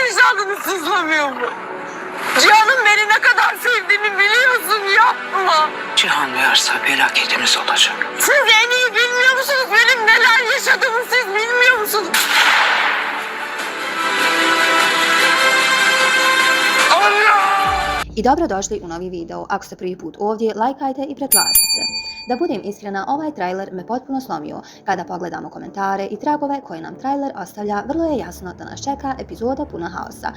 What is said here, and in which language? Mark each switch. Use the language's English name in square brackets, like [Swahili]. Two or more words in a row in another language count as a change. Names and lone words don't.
[Turkish] Cihan'ını sızlamıyor mu? Cihan'ın beni ne kadar sevdiğini biliyorsun, yapma. Cihan duyarsa felaketimiz olacak. Siz en iyi bilmiyor musunuz benim neler yaşadığımı, siz bilmiyor musunuz? [Bosnian] I dobrodošli u novi video. Ako ste prvi put ovdje, lajkajte i pretplatite se. Da budem iskrena, ovaj trailer me potpuno slomio. Kada pogledamo komentare i tragove koje nam trailer ostavlja, vrlo je jasno da nas čeka epizoda puna haosa.